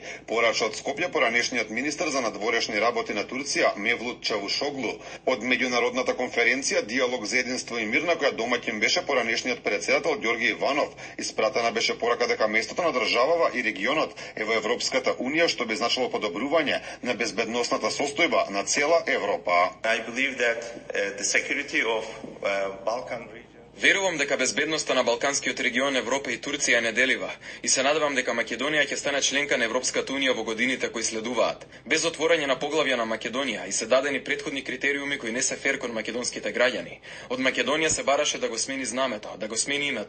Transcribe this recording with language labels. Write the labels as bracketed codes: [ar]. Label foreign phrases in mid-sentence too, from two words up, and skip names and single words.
[mk] Порача од Скопје поранешниот министер за надворешни работи на Турција Мевлут Чавушоглу. Од меѓународната конференција Диалог за единство и мир, на која домаќин беше поранешниот председател Ѓорги Иванов, испратена беше порака дека местото на државава и регионот е во Европската унија, што би значило подобрување на безбедносната состојба на цела Европа. [en] I believe that the security of Balkan region. [mk] Верувам дека безбедноста на Балканскиот регион, Европа и Турција е неделива и се надевам дека Македонија ќе стане членка на Европската унија во годините кои следуваат. Без отворање на поглавја на Македонија и се дадени претходни критериуми кои не се фер кон македонските граѓани. Од Македонија се бараше да го смени знамето, да го смени името.